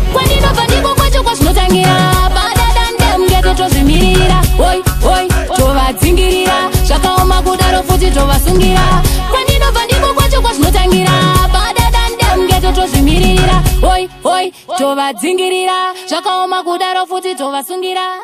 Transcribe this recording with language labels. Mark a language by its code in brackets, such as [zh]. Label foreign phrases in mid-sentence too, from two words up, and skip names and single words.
[sn] Kwandinobva ndiko kwacho kwazvinotangira. [en] Badder than them, [sn] ghetto tozvimirira. Oi, oi, tovadzingirira. Zvakaoma kudaro futi tovasungira. Kwandinobva ndiko kwacho kwazvinotangira. [en] Badder than them, [sn] ghetto tozvimirira. Oi, oi, tovadzingirira. Zvakaoma kudaro futi tovasungira.